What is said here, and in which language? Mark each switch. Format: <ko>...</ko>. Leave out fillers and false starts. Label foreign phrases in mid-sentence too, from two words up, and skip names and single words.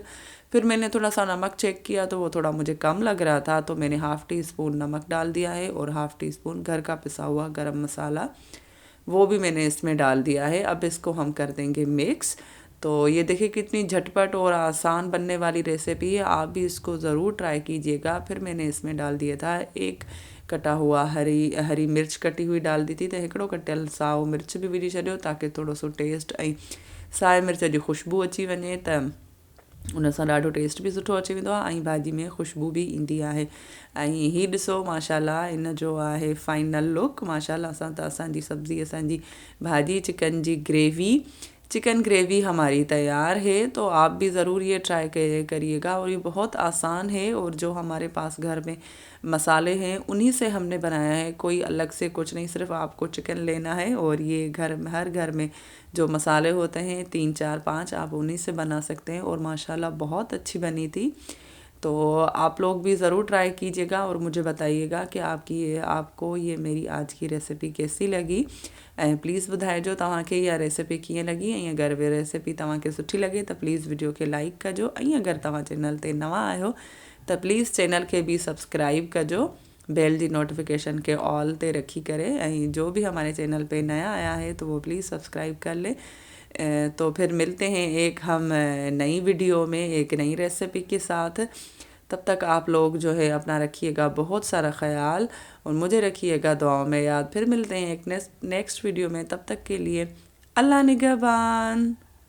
<ur>پھر میں نے تھوڑا سا نمک چیک کیا تو وہ تھوڑا مجھے کم لگ رہا تھا، تو میں نے</ur> <en>half tea spoon</en> <ur>نمک ڈال دیا ہے اور</ur> <en>half tea spoon</en> <ur>گھر کا پسا ہوا گرم مسالہ وہ بھی میں نے اس میں ڈال دیا ہے. اب اس کو ہم کر دیں گے مکس۔ تو یہ دیکھیے کتنی جھٹ پٹ اور آسان بننے والی ریسپی ہے، آپ بھی اس کو ضرور ٹرائی کیجیے گا. پھر میں نے اس میں ڈال دیا تھا ایک کٹا ہوا ہری مرچ کٹی ہوئی ڈال دی تھی، تو</ur> <sd>हिकिड़ो कटियल साओ मिर्च भी विझी छॾियो ताकि थोड़ो सो टेस्ट ऐं साए मिर्च जी ख़ुशबू अची वञे, त उन सां ॾाढो टेस्ट बि सुठो अची वेंदो आहे ऐं भाॼी में ख़ुशबू बि ईंदी आहे। ऐं हीअ ॾिसो माशाल्लाह इन जो आहे फाइनल लुक। माशाल्लाह सां त असांजी सब्ज़ी, असांजी भाॼी</sd> <en>chicken gravy</en> <ur>ہماری تیار ہے. تو آپ بھی ضرور یہ ٹرائی کریے گا اور یہ بہت آسان ہے، اور جو ہمارے پاس گھر میں مسالے ہیں انہی سے ہم نے بنایا ہے، کوئی الگ سے کچھ نہیں. صرف آپ کو چکن لینا ہے اور یہ ہر گھر میں جو مسالے ہوتے ہیں 3 4 5 آپ انہی سے بنا سکتے ہیں، اور ماشاءاللہ بہت اچھی بنی تھی. تو آپ لوگ بھی ضرور ٹرائی کیجیے گا اور مجھے بتائیے گا کہ آپ کو یہ میری آج کی ریسپی کیسی لگی.</ur> <sd>ऐं प्लीज़ ॿुधाइजो तव्हांखे इहा रेसिपी कीअं लॻी, ऐं अगरि वे रेसिपी तव्हांखे सुठी लॻे त प्लीज़ वीडियो खे लाइक कजो, ऐं अगरि तव्हां चैनल ते नवां आहियो त प्लीज़ चैनल खे भी सब्सक्राइब कजो, बेल जी नोटिफिकेशन के ऑल ते रखी करे।</sd> <ur>ایں جو بھی ہمارے چینل پہ نیا آیا ہے تو وہ پلیز سبسکرائب کر لے. تو پھر ملتے ہیں ایک ہم نئی ویڈیو میں ایک نئی ریسپی کے ساتھ. تب تک آپ لوگ جو ہے اپنا رکھیے گا بہت سارا خیال اور مجھے رکھیے گا دعاؤں میں یاد. پھر ملتے ہیں ایک</ur> <en>next video</en> <ur>میں، تب تک کے لیے اللہ نگہبان.</ur>